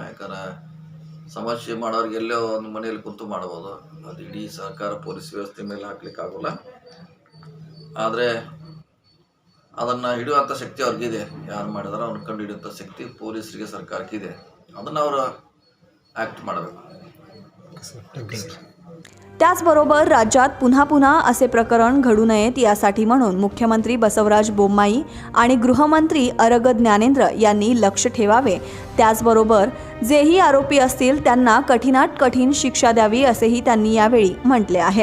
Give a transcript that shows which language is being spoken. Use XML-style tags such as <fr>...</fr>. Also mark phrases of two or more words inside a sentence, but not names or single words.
<kn>ಯಾಕಂದ್ರೆ ಸಮಸ್ಯೆ ಮಾಡೋರಿಗೆ ಎಲ್ಲೋ ಒಂದು ಮನೆಯಲ್ಲಿ ಕುಂತು ಮಾಡ್ಬೋದು, ಅದು ಇಡೀ ಸರ್ಕಾರ ಪೊಲೀಸ್ ವ್ಯವಸ್ಥೆ ಮೇಲೆ ಹಾಕ್ಲಿಕ್ಕೆ ಆಗೋಲ್ಲ. ಆದರೆ ಅದನ್ನು ಹಿಡಿಯುವಂಥ ಶಕ್ತಿ ಅವ್ರಿಗಿದೆ. ಯಾರು ಮಾಡಿದಾರೋ ಅವ್ರನ್ನ ಕಂಡು ಹಿಡಿಯುವಂಥ ಶಕ್ತಿ ಪೊಲೀಸರಿಗೆ, ಸರ್ಕಾರಕ್ಕಿದೆ. ಅದನ್ನು ಅವರು ॲक्ट ಮಾಡಬೇಕು.</kn> <mr>त्याचबरोबर राज्यात पुन्हा पुन्हा असे प्रकरण घडू नयेत यासाठी म्हणून मुख्यमंत्री बसवराज बोम्माई आणि गृहमंत्री अरग ज्ञानेंद्र यांनी लक्ष ठेवावे. त्याचबरोबर जेही आरोपी असतील त्यांना कठीणात कठीण शिक्षा द्यावी असेही त्यांनी यावेळी म्हटले आहे.</mr>